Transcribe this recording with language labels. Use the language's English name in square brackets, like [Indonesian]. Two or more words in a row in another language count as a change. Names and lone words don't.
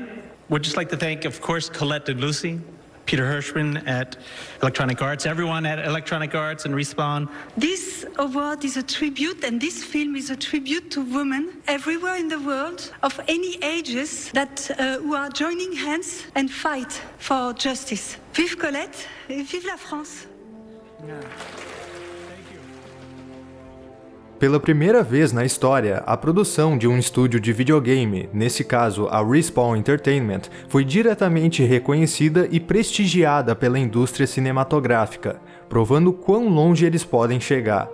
[English] We'd just like to thank, of course, Colette DeLucy, Peter Hirschman at Electronic Arts, everyone at Electronic Arts and Respawn. This award is a tribute, and this film is a tribute to women everywhere in the world of any ages that who are joining hands and fight for justice. [French] Vive Colette, et vive la France. [English] Yeah. [Portuguese] Pela primeira vez na história, a produção de um estúdio de videogame, nesse caso a Respawn Entertainment, foi diretamente reconhecida e prestigiada pela indústria cinematográfica, provando quão longe eles podem chegar.